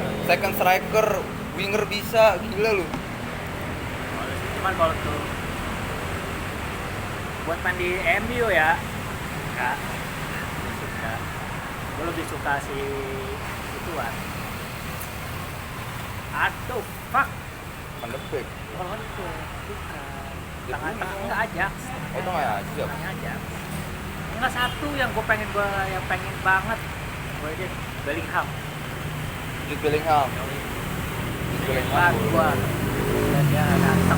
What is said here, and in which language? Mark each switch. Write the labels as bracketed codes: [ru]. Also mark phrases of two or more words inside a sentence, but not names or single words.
[en] second striker, [id] winger bisa, gila lu. Cuman kalau tuh buat main di MU ya enggak suka. Gue lebih suka si ituan. Aduh, fuck. Van de Beek. Kalau itu bukan. Dia Tengah-tengah punya. enggak Ajax. Oh, tengah aja. Tengahnya Ajax. Enggak satu yang gue pengen banget. Gue aja Bellingham. Jude Bellingham. Bang gua. Dan dia datang.